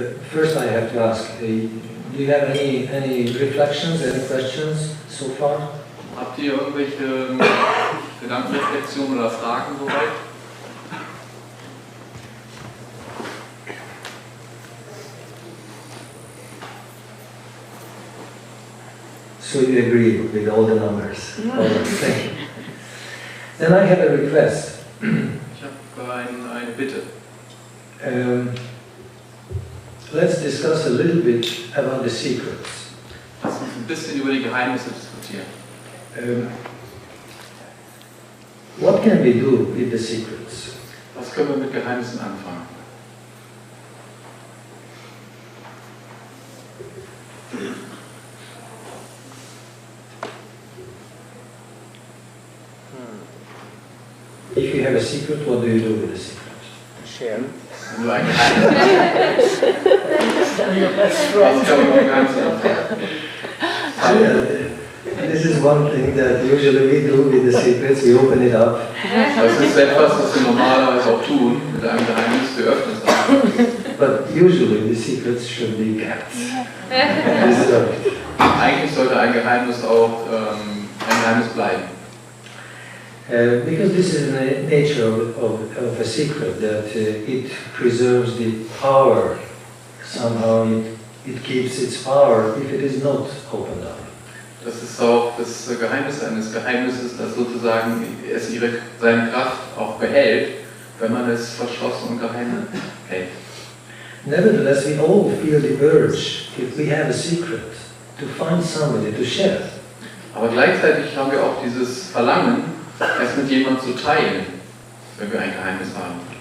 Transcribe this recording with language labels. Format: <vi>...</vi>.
<en>first I have to ask, do you have any reflections, any questions so far?</en> <de>Habt ihr irgendwelche Gedankenreflexionen oder Fragen soweit?</de> <en>So you agree with all the numbers? All right, thank you. Then I have a request.</en> <de>Ich habe eine Bitte.</de> <en>Let's discuss a little bit about the secrets.</en> <de>Lass uns ein bisschen über die Geheimnisse diskutieren.</de> <en>What can we do with the secrets?</en> <de>Was können wir mit Geheimnissen anfangen?</de> <en>If you have a secret, what do you do with the secret? Share.</en> <de>Wenn du ein Geheimnis was kann man mit Geheimnissen anfangen?</de> <en>This This is one thing that usually we do with the secrets, we open it up.</en> <de>Das ist etwas, was wir normalerweise auch tun, mit einem Geheimnis, wir öffnen es einfach.</de> <en>But usually the secrets should be kept. Preserved.</en> <de>Eigentlich sollte ein Geheimnis auch ein Geheimnis bleiben.</de> <en>Because this is the nature of a secret, that it preserves the power. Somehow it keeps its power if it is not opened up.</en> <de>Das ist auch das Geheimnis eines Geheimnisses, dass sozusagen es seine Kraft auch behält, wenn man es verschlossen und geheim hält.</de> <en>Nevertheless, we all feel the urge, if we have a secret, to find somebody to share.</en> <de>Aber gleichzeitig haben wir auch dieses Verlangen, es mit jemandem zu teilen, wenn wir ein Geheimnis haben.</de>